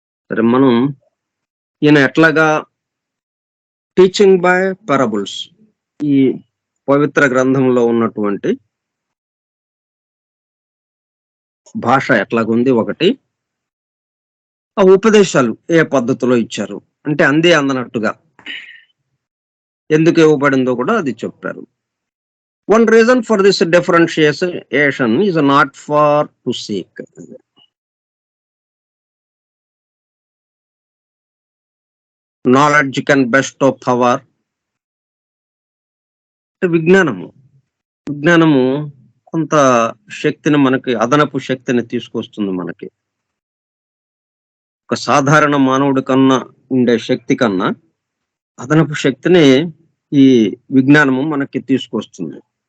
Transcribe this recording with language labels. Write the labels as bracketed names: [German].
[Telugu] సరే, మనం ఈయన ఎట్లాగా టీచింగ్ బై పారబుల్స్, ఈ పవిత్ర గ్రంథంలో ఉన్నటువంటి భాష ఎట్లాగుంది, ఒకటి ఆ ఉపదేశాలు ఏ పద్ధతిలో ఇచ్చారు అంటే అందే అందనట్టుగా ఎందుకు ఇవ్వబడిందో కూడా అది చెప్పారు. [English] One reason for this differentiation is not for to seek. Knowledge can bestow power. [Telugu] విజ్ఞానము విజ్ఞానము కొంత శక్తిని మనకి అదనపు శక్తిని తీసుకొస్తుంది మనకి. ఒక సాధారణ మానవుడి కన్నా ఉండే శక్తి కన్నా అదనపు శక్తిని ఈ విజ్ఞానము మనకి తీసుకొస్తుంది.